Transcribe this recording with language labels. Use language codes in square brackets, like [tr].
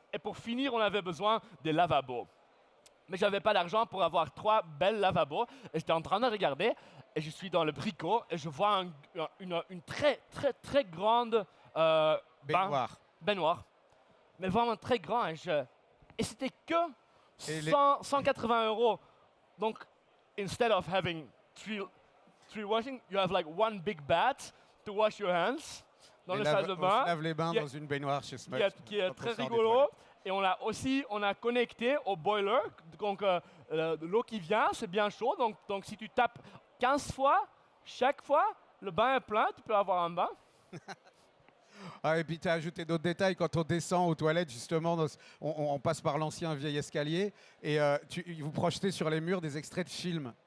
[fr] Et pour finir, on avait besoin des lavabos. Mais je n'avais pas d'argent pour avoir 3 belles lavabos. Et j'étais en train de regarder, et je suis dans le bricot, et je vois une très, très, très grande baignoire. Mais vraiment très grand. Et c'était que 180 euros. [en] Donc, instead of having three washing, you have like one big bath to wash your hands [fr] dans le salle de bain. On se lave les bains dans une baignoire chez Smugs. Qui est très rigolo. Et on a connecté au boiler. Donc, l'eau qui vient, c'est bien chaud. Donc, si tu tapes 15 fois, chaque fois, le bain est plein, tu peux avoir un bain. Ah, et puis tu as ajouté d'autres détails. Quand on descend aux toilettes, justement, on passe par l'ancien vieil escalier et vous projetez sur les murs des extraits de films.